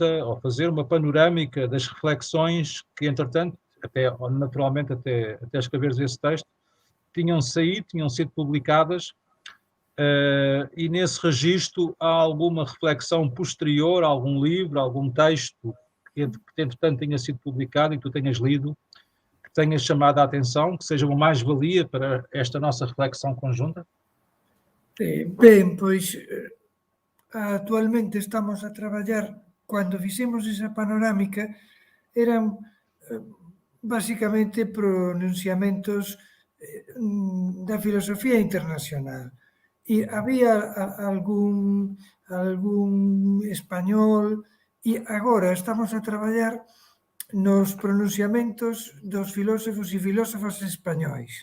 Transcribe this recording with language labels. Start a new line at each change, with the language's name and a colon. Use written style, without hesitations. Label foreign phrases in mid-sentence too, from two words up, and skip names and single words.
Portuguese: ou fazer uma panorâmica das reflexões que, entretanto, naturalmente até escreveres esse texto, tinham sido publicadas, e nesse registro há alguma reflexão posterior, algum livro, algum texto que entretanto tenha sido publicado e que tu tenhas lido, que tenha chamado a atenção, que seja uma mais-valia para esta nossa reflexão conjunta?
Galician: Ben, pois actualmente estamos a traballar, cando fixemos esa panorámica, eran basicamente pronunciamentos da filosofía internacional. E había algún español, e agora estamos a traballar nos pronunciamentos dos filósofos e filósofas españois.